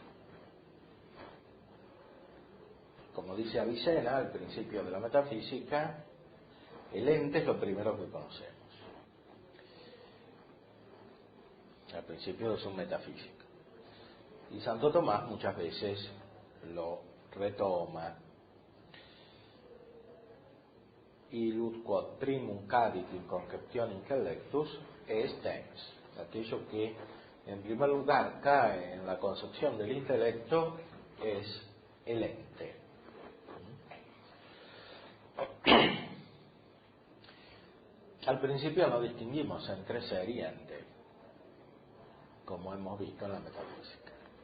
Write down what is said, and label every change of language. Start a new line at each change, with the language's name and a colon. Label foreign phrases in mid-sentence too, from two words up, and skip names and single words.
Spanish: Como dice Avicena al principio de la metafísica, el ente es lo primero que conocemos, al principio de su metafísica. Y Santo Tomás muchas veces lo retoma.
Latin: Illud quod primum cadit in conceptione intellectus est ens.
Spanish: Aquello que en primer lugar cae en la concepción del intelecto es el ente. Al principio no distinguimos entre ser y ente, como hemos visto en la metafísica.